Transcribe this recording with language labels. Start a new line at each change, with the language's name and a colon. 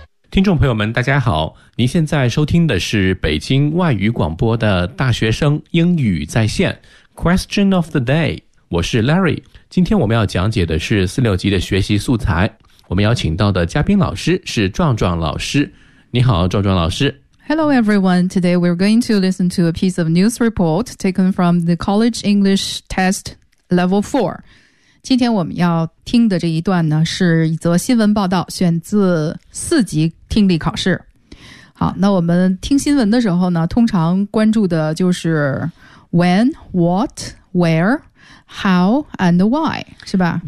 Chinese: 听众朋友们大家好，您现在收听的是北京外语广播的大学生英语在线 Question of the day， 我是 Larry。今天我们要讲解的是46级的学习素材，我们邀请到的嘉宾老师是壮壮老师。你好壮壮老师。
English: Hello everyone, today we're going to listen to a piece of news report taken from the College English Test Level 4。
Chinese: 今天我们要听的这一段呢，是一则新闻报道，选自4级听力考试。好，那我们听新闻的时候呢，通常关注的就是
English: when, what, where,How and why，
Chinese: 是吧？